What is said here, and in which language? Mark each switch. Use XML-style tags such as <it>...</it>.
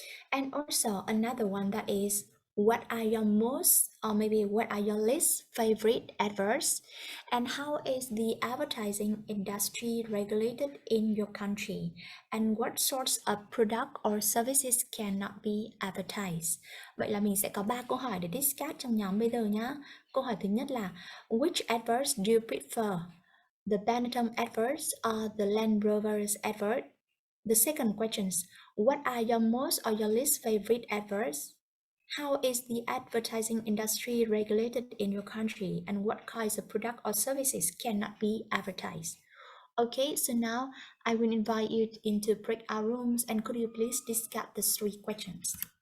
<en>And also another one that is, what are your most, or maybe what are your least favorite adverts, and how is the advertising industry regulated in your country, and what sorts of product or services cannot be advertised.</en> <vi>Vậy là mình sẽ có 3 câu hỏi để discuss trong nhóm bây giờ nhá. Câu hỏi thứ nhất là</vi> <en>which adverts do you prefer? The Benetton adverts or the Land Rover's advert? The second questions, what are your most or your least favorite adverts? How is the advertising industry regulated in your country, and what kinds of product or services cannot be advertised? Okay, so now I will invite you into breakout rooms, and could you please discuss the 3 questions?</en>